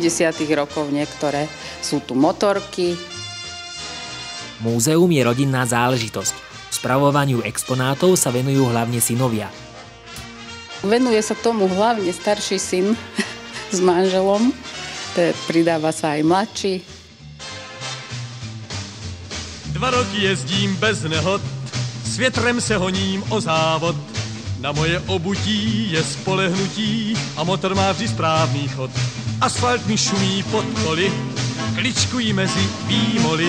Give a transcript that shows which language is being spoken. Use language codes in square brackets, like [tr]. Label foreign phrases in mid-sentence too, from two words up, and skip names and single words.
[sk] rokov niektoré, sú tu motorky. Múzeum je rodinná záležitosť. Spravovaniu exponátov sa venujú hlavne synovia. Venuje sa tomu hlavne starší syn s manželom, pridáva sa aj mladší. [cs] 2 roky jezdím bez nehod, s větrem se honím o závod. Na moje obutí je spolehnutí a motor má vždy správný chod. Asfalt mi šumí pod koly, kličkují mezi výmoly.